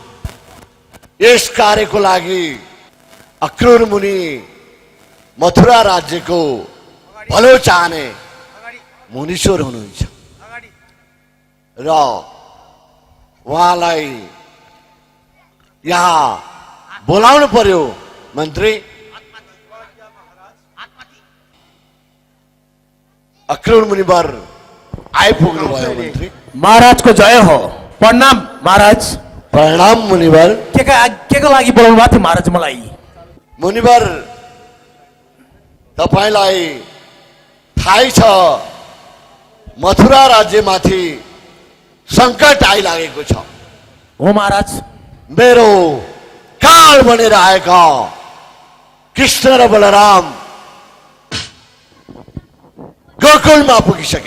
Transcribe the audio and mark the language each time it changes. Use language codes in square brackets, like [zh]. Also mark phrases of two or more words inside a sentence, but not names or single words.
[ne] यस कार्यको लागि अक्रूर मुनि मथुरा राज्यको भलो चाहने मुनीश्वर हुनुहुन्छ र उहाँलाई यहाँ बोलाउनु पर्यो। मन्त्री अक्रूर मुनिवर आइपुग्नु भयो। मन्त्री महाराजको जय हो। प्रणाम महाराज। प्रणाम मुनिवर। के को लागि बोलाउनु भएको थियो महाराज मलाई? मुनिवर तपाईलाई थाहै छ मथुरा राज्यमाथि सङ्कट आइलागेको छ। हो महाराज। मेरो काल बनेर आएका कृष्ण र बलराम गोकुलमा पुगिसके।